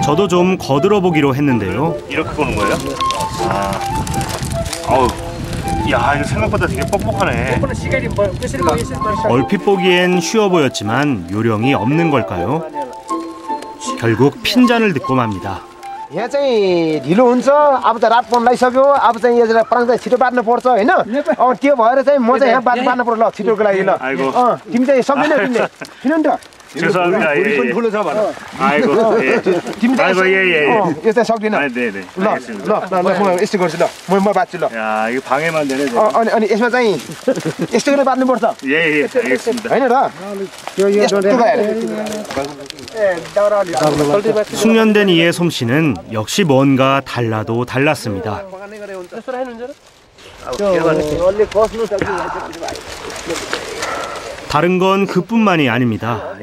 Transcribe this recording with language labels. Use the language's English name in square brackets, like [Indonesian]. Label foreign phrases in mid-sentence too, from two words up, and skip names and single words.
[Korean] 저도 좀 거들어 보기로 했는데요. 이렇게 보는 거예요? 아우, 야 이거 생각보다 되게 뻑뻑하네. 얼핏 보기엔 쉬워 보였지만 요령이 없는 걸까요? 결국 핀잔을 듣고 맙니다. [Nepali] यहाँ चाहिँ ढिलो हुन्छ अब त रात पर्न लागिसक्यो अब चाहिँ यसलाई पराङ चाहिँ छिटो बाट्नु पर्छ हैन अब त्यो भएर चाहिँ म चाहिँ यहाँ बाट्नु पर्छ ल छिटोको लागि ल तिमी चाहिँ सक्दैनौ तिमीले किन नि त [Korean] 죄송합니다. 예. [Nepali] ठुलो छ भन [Korean] 아이고, 예. [Nepali] तिमी [Korean] 아이고, 예. [Nepali] यो चाहिँ सक्दैन [Korean] 아, 네. [Nepali] ल ल म यस्तो गर्छु ल म बाट्छु ल [Korean] 야, 이거 방해만 되네. [Nepali] अनि यसमा चाहिँ यस्तो गरेर बाट्नु पर्छ [Korean] 예, 알겠습니다. [Nepali] हैन र [Korean] 숙련된 이의 솜씨는 역시 뭔가 달라도 달랐습니다. 다른 건 그뿐만이 아닙니다.